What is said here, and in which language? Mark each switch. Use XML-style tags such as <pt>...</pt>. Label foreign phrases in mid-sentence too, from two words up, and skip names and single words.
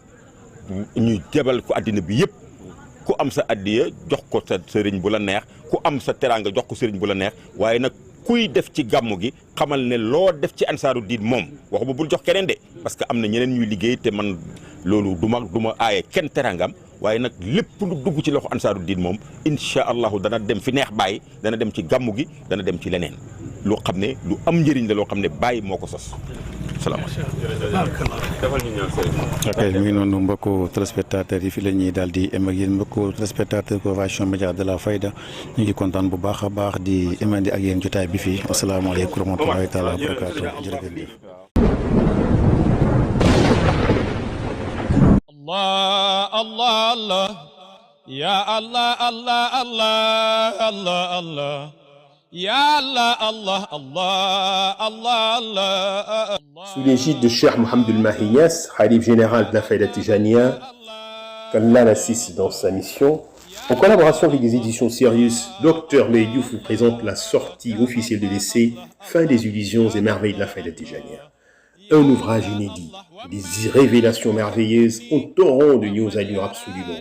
<wo>ñu jebal ko àddina bi yëpp ku am sa addiya jox ko sa sëriñ bu la neex ku am sa teraanga jox ko sëriñ bu la neex waaye nag kuy def ci gàmmu gi xamal ne loo def ci ansaaru diin moom waxu ba bul jox keneen de</wo> <fr>parce que</fr> <wo>am na ñeneen ñuy liggéey te man loolu du ma aaye kenn teraangam waaye nag lépp lu dugg ci loxo ansaaru diin moom</wo> <ar>إن شاء الله</ar> <wo>dana dem fi neex Baye dana dem ci gàmmu gi dana dem ci leneen loo xam ne lu am njëriñ la loo xam ne Baye moo ko sos. ok mi ngi noonu mbokku téléspectateurs yi fi la ñuy daal di em ak yéen mbokku téléspectateur</wo> <fr>convention média de la fayda</fr> <wo>ñu ngi kontaan bu baax a baax di emandi ak yéen jotaay bi fii</wo> <ar>السلام عليكم ورحمة الله تعالى وبركاته</ar> <wo>jërëjëf.</wo> <ar>الله الله الله يا الله الله الله الله الله يا الله الله الله الله الله.</ar> <fr>Sous l'égide de Cheikh Mohamed El-Mahi Niasse, Khalif général de la Fayda Tijaniyya, qu'Allah l'assiste dans sa mission, en collaboration avec des éditions Sirius, Dr Mbaye Diouf vous présente la sortie officielle de l'essai Fin des illusions et merveilles de la Fayda Tijaniyya. Un ouvrage inédit, des révélations merveilleuses, un torrent de news allure absolument.</fr>